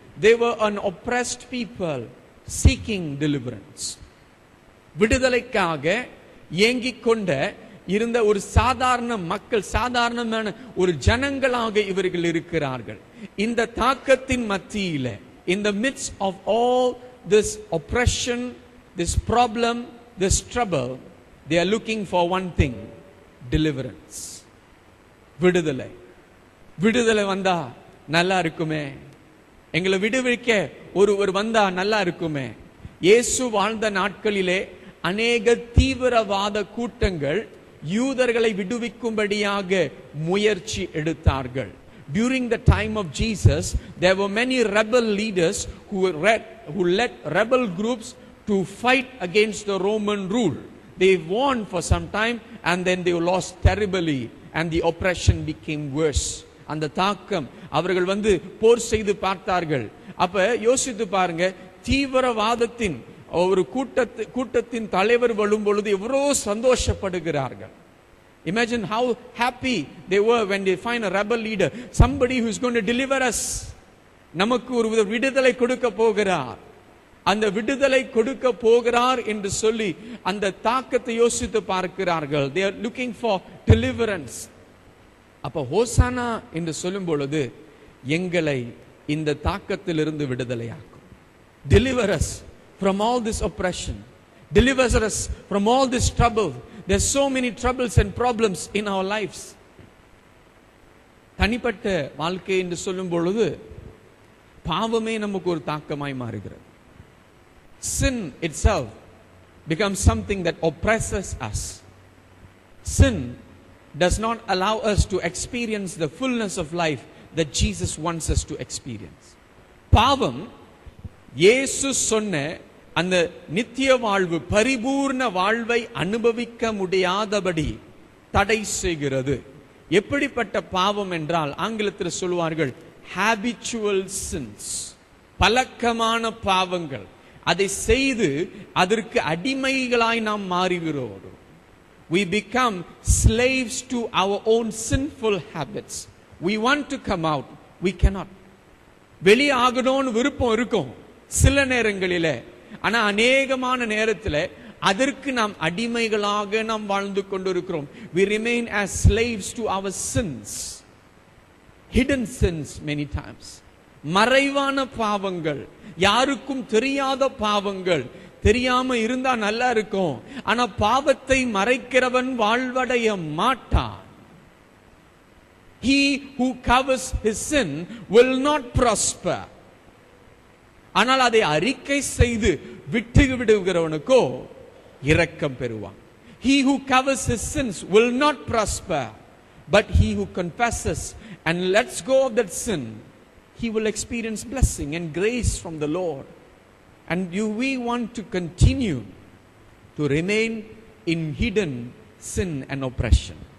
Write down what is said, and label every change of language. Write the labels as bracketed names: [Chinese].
[English] They were an oppressed people seeking deliverance. [Tamil] விடுதலைக்காக ஏங்கிக் கொண்ட இருந்த ஒரு சாதாரண மக்கள், சாதாரணமான ஒரு ஜனங்களாக இவர்கள் இருக்கிறார்கள். இந்த தாக்கத்தின் மத்தியில, [English] in the midst of all this oppression, this problem, this trouble, they are looking for one thing, deliverance. [Tamil] விடுதலை. விடுதலை வந்தா நல்லா இருக்குமே, எங்களை விடுவிக்க ஒருவர் வந்தா நல்லா இருக்குமே. இயேசு வாழ்ந்த நாட்களிலே அநேக தீவிரவாத கூட்டங்கள் யூதர்களை விடுவிக்கும்படியாக முயற்சி எடுத்தார்கள். [English] During the time of Jesus, there were many rebel leaders who led rebel groups to fight against the Roman rule. They won for some time and then they lost terribly and the oppression became worse. [Tamil] அந்த தாக்கம், அவர்கள் போர் செய்து பார்த்தார்கள். அப்ப யோசித்து பாருங்க, தீவிரவாதத்தின் ஒரு கூட்டத்தின் தலைவர் வரும் பொழுது எவ்வளோ சந்தோஷப்படுகிறார்கள். [English] Imagine how happy they were when they find a rebel leader, somebody who is going to deliver us. [Tamil] நமக்கு ஒரு விடுதலை கொடுக்க போகிறார், அந்த விடுதலை கொடுக்க போகிறார் என்று சொல்லி அந்த தாக்கத்தை யோசித்து பார்க்கிறார்கள். [English] They are looking for deliverance. [Tamil] அப்ப ஹோசானா என்று சொல்லும் பொழுது எங்களை இந்த தாக்கத்திலிருந்து விடுதலையாக்கும். [English] Deliver us from all this oppression. Deliver us from all this trouble. There's so many troubles and problems in our lives. [Tamil] தனிப்பட்ட வாழ்க்கை என்று சொல்லும் பொழுது பாவமே நமக்கு ஒரு தாக்கமாய் மாறுகிறது. [English] Sin itself becomes something that oppresses us. Sin does not allow us to experience the fullness of life that Jesus wants us to experience. [Tamil] பாவம் இயேசு சொன்ன அந்த நித்திய வாழ்வு, பரிபூர்ண வாழ்வை அனுபவிக்க முடியாதபடி தடை செய்கிறது. எப்படிப்பட்ட பாவம் என்றால் ஆங்கிலத்தில் சொல்வார்கள் [English] habitual sins, [Tamil] பழக்கமான பாவங்கள். அதை செய்து அதற்கு அடிமைகளாய் நாம் மாறுகிறோம். [English] We become slaves to our own sinful habits. We want to come out, we cannot. [Tamil] வெளியாகணும்னு விருப்பம் இருக்கும் சில நேரங்களிலே, ஆனா அநேகமான நேரத்தில் அதற்கு நாம் அடிமைகளாக நாம் வாழ்ந்து கொண்டிருக்கிறோம். [English] We remain as slaves to our sins, hidden sins many times. [Tamil] மறைவான பாவங்கள், யாருக்கும் தெரியாத பாவங்கள். தெரியாம இருந்தா நல்லா இருக்கும், ஆனா பாவத்தை மறைக்கிறவன் வாழ்வடைய மாட்டான். [English] He who covers his sin will not prosper. [Tamil] ஆனால் அதை அறிக்கை செய்து விட்டு விடுகிறவனுக்கோ இரக்கம் பெறுவான். [English] He who covers his sins will not prosper, but he who confesses and lets go of that sin, he will experience blessing and grace from the Lord. And we want to continue to remain in hidden sin and oppression.